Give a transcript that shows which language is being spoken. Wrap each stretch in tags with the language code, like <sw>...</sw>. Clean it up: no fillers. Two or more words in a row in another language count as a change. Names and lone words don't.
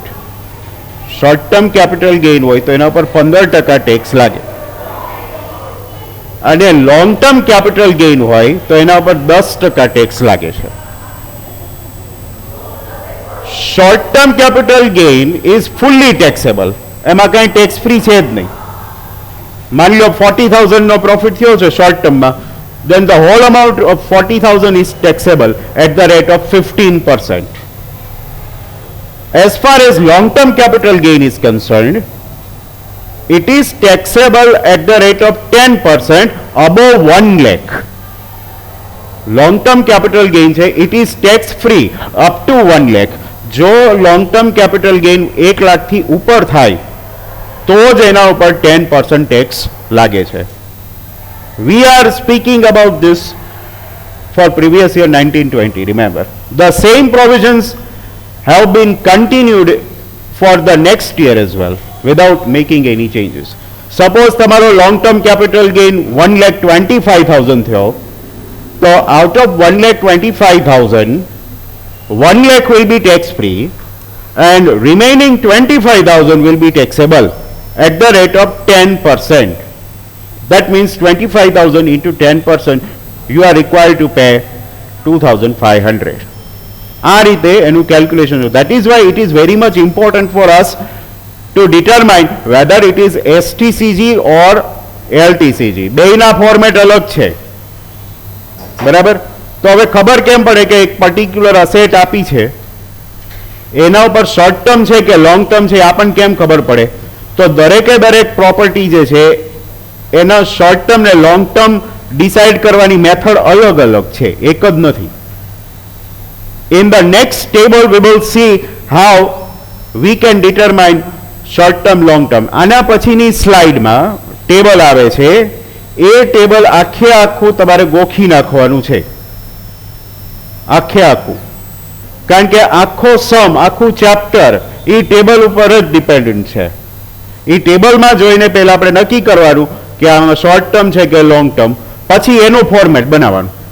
<en>short term capital gain</en> <gu>હોય તો એના પર 15% ટેક્સ લાગે અને</gu> <en>long term capital gain</en> <gu>હોય તો એના પર 10% ટેક્સ લાગે છે.</gu> <en>short term capital gain is fully taxable.</en> <gu>એમાં કઈ</gu> <en>tax free</en> <gu>છે જ નહીં. માની લો 40,000 નો પ્રોફિટ થયો છે</gu> <en>short termમાં, then the whole amount of 40,000 is taxable at the rate of 15%. As far as long-term capital gain is concerned, it is taxable at the rate of 10% above 1 lakh. Long-term capital gain છે it is tax free up to 1 lakh.</en> <gu>જો</gu> <en>long-term capital gain</en> <gu>1 લાખથી ઉપર થાય તો જ એના ઉપર 10% ટેક્સ લાગે છે.</gu> <en>We are speaking about this for previous year 1920. Remember, the same provisions have been continued for the next year as well without making any changes. Suppose તમારો long term capital gain 1,25,000</en> <gu>થયો તો</gu> <en>out of 1,25,000 1 lakh will be tax free and remaining 25,000 will be taxable at the rate of 10%. That means 25,000 into 10% you are required to pay 2,500.</en> <gu>આ રીતે એનું કેલ્ક્યુલેશન.</gu> <en>That is why it is very much important for us to determine whether it is STCG or LTCG.</en> <gu>બેયના ફોર્મેટ અલગ છે, બરાબર? તો હવે ખબર કેમ પડે કે એક</gu> <en>particular asset</en> <gu>આપી છે એના ઉપર</gu> <en>short term</en> <gu>છે કે</gu> <en>long term</en> <gu>છે આપણને કેમ ખબર પડે? તો દરેકે દરેક પ્રોપર્ટી જે છે એના</gu> <en>short term</en> <gu>ને</gu> <en>long term</en> <gu>ડિસાઇડ કરવાની મેથડ અલગ અલગ છે, એક જ નથી.</gu> <en>In the next table we will see how we can determine short term long term.</en> <gu>આના પછીની સ્લાઇડમાં ટેબલ આવે છે, એ ટેબલ આખે આખું તમારે ગોખી નાખવાનું છે, આખે આખું. કારણ કે આખો સમ, આખું ચેપ્ટર એ ટેબલ ઉપર જ ડિપેન્ડન્ટ છે. એ ટેબલમાં જોઈને પહેલા આપણે નક્કી કરવાનું કે આમાં</gu> <en>short term</en> <gu>છે કે</gu> <en>long term,</en> <gu>પછી એનું ફોર્મેટ બનાવવાનું.</gu>